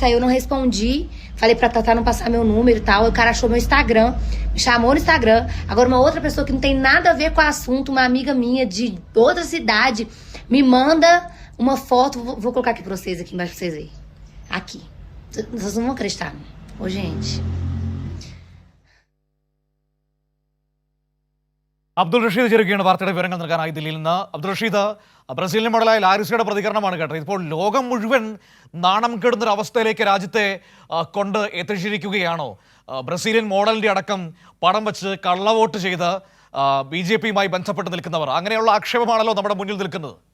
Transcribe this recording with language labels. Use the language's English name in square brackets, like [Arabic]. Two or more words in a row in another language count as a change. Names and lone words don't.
[Portuguese] Aí eu não respondi, falei pra Tatá não passar meu número e tal. Aí o cara achou meu Instagram, me chamou no Instagram. Agora uma outra pessoa que não tem nada a ver com o assunto, uma amiga minha de outra cidade, me manda uma foto. Vou colocar aqui pra vocês, aqui embaixo pra vocês verem. Aqui. Vocês não vão acreditar. Ô, gente. [Malayalam] അബ്ദുൾ റഷീദ് ചേരുകയാണ് വാർത്തയുടെ വിവരങ്ങൾ നൽകാനായി ദില്ലിയിൽ നിന്ന്. അബ്ദുൾ റഷീദ്, ബ്രസീലിയൻ മോഡലായ ലാരിസയുടെ പ്രതികരണമാണ് കേട്ടത്. ഇപ്പോൾ ലോകം മുഴുവൻ നാണം കെടുന്നൊരു അവസ്ഥയിലേക്ക് രാജ്യത്തെ കൊണ്ട് എത്തിച്ചിരിക്കുകയാണോ? ബ്രസീലിയൻ മോഡലിന്റെ അടക്കം പടം വെച്ച് കള്ളവോട്ട് ചെയ്ത് BJP-യുമായി ബന്ധപ്പെട്ട് നിൽക്കുന്നവർ, അങ്ങനെയുള്ള ആക്ഷേപമാണല്ലോ നമ്മുടെ മുന്നിൽ നിൽക്കുന്നത്.